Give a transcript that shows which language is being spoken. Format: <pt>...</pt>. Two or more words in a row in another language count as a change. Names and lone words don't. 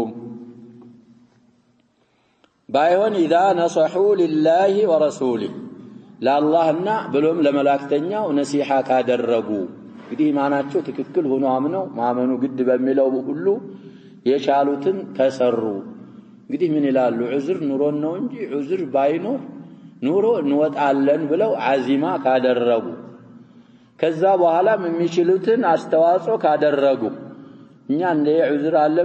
<am>ባይሆን</am> <ar>اذا نصحوا لله ورسوله</ar> <am>ለአላህና ብሎም ለመላእክተኛው ነሲሃ ካደረጉ እንግዲህ ማናቸው ትክክል ሆኖ አምነው ማመኑ ግድ በሚለው ሁሉ የቻሉትን ተሰሩ እንግዲህ ምን ይላሉ ዑዝር ኑሮን ነው እንጂ ዑዝር ባይኖር ኑሮ እንወጣለን ብለው አዚማ ካደረጉ ከዛ በኋላም የሚችሉትን አስተዋጽኦ ካደረጉ እኛ እንደ ዑዝር አለን</am>